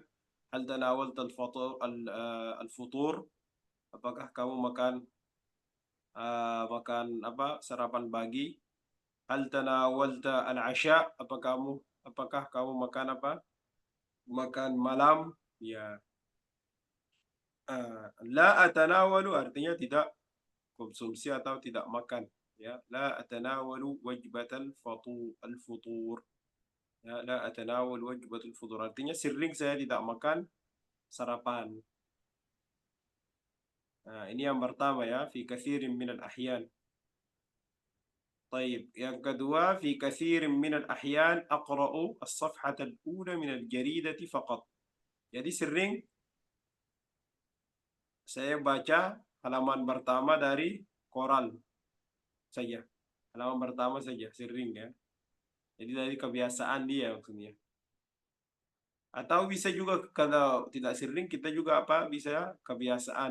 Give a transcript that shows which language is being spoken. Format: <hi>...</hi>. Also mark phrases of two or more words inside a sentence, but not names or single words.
<ar>هل تناولت الفطور,</ar> <id>apakah kamu makan apa sarapan pagi?</id> <ar>هل تناولت العشاء,</ar> <id>apakah kamu makan apa? Makan malam? Ya.</id> <ar>لا أتناول</ar> <id>artinya tidak konsumsi atau tidak makan. Ya,</id> <ar>لا أتناول وجبة الفطور. Ya, لا أتناول وجبة الفطور.</ar> <id>Artinya sering saya tidak makan sarapan. Nah, ini yang pertama ya,</id> <ar>في كثير من الأحيان. طيب,</ar> <id>yang kedua,</id> <ar>في كثير من الأحيان أقرأ الصفحة الأولى من الجريدة فقط.</ar> <id>Jadi sering saya baca halaman pertama dari koran saja. Halaman pertama saja, sering ya. Jadi dari kebiasaan dia maksudnya. Atau bisa juga kalau tidak sering kita juga apa bisa kebiasaan.</id>